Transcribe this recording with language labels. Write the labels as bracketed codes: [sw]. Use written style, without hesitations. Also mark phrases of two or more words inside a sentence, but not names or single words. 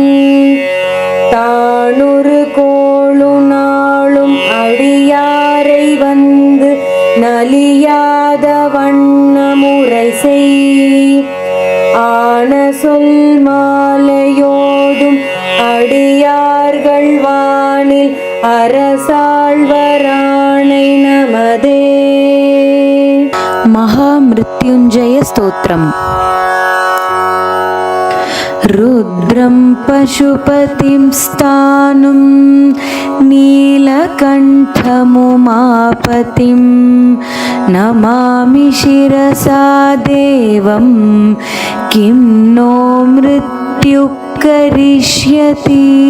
[ta] தானொரு கோளு நாளும் அடியாரை வந்து நலியாத வண்ணமுறை செய் ஆன சொல் மாலையோதும் அடியார்கள் வானில் அரசாழ்வராணை நமதே. [sa] महामृत्युञ्जय स्तोत्रम्. रुद्रं पशुपतिं स्थाणुं नीलकण्ठमुमापतिं नमामि शिरसा देवं किं नो मृत्युः करिष्यति.